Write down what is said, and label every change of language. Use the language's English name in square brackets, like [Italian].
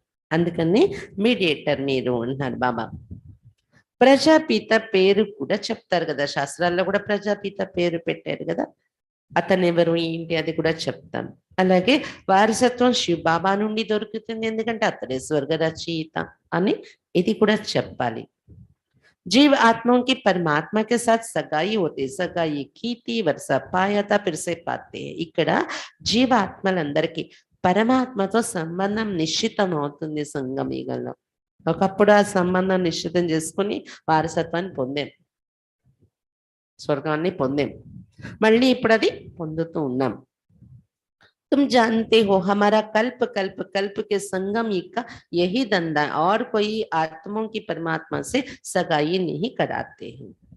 [Telugu] అందుకని మీడియేటర్ మీరు అంటున్నారు బాబా. ప్రజాపిత పేరు కూడా చెప్తారు కదా, శాస్త్రాల్లో కూడా ప్రజాపిత పేరు పెట్టారు కదా, అతను ఎవరు ఏంటి అది కూడా చెప్తాను. అలాగే వారసత్వం శివ బాబా నుండి దొరుకుతుంది, ఎందుకంటే అతడే స్వర్గ రచయిత అని ఇది కూడా చెప్పాలి. [Hindi] जीव आत्माओं की परमात्मा के साथ सगाई होती, सगाई की थी, वर्षा पाया था, फिर से पाते हैं. [Telugu] ఇక్కడ జీవాత్మలందరికీ పరమాత్మతో సంబంధం నిశ్చితం అవుతుంది సంగమీగంలో. ఒకప్పుడు ఆ సంబంధం నిశ్చితం చేసుకుని వారసత్వాన్ని పొందాం, స్వర్గాన్ని పొందాం. మళ్ళీ ఇప్పుడు అది పొందుతూ ఉన్నాం. [Hindi] तुम जानते हो हमारा कल्प कल्प कल्प के संगम का यही धंधा है, और कोई आत्माओं की परमात्मा से सगाई नहीं कराते हैं.